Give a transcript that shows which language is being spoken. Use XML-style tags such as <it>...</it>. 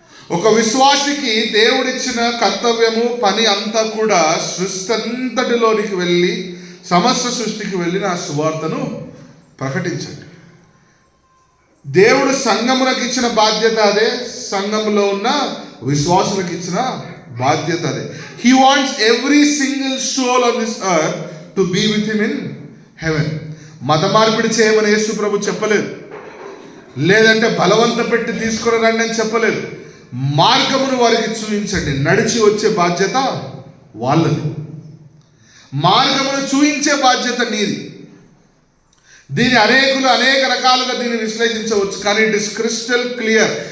<te>ఒక విశ్వాసికి దేవుడిచ్చిన కర్తవ్యము, పని అంతా కూడా సృష్టి అంతటిలోనికి వెళ్ళి, సమస్త సృష్టికి వెళ్ళి నా సువార్తను ప్రకటించండి. దేవుడు సంఘములకు ఇచ్చిన బాధ్యత అదే, సంఘములో ఉన్న విశ్వాసులకు ఇచ్చిన బాధ్యత అదే.</te> <en>He wants every single soul on this earth to be with him in heaven.</en> <te>మత మార్పిడి చేయమని యేసు ప్రభు చెప్పలేదు, లేదంటే బలవంత పెట్టి తీసుకుని రండి అని చెప్పలేదు. మార్గమును వారికి చూపించండి, నడిచి వచ్చే బాధ్యత వాళ్ళది. మార్గమును చూపించే బాధ్యత నీది. దీని అనేక రకాలుగా దీన్ని విశ్లేషించవచ్చు, కానీ</te> <en>It is crystal clear.</en>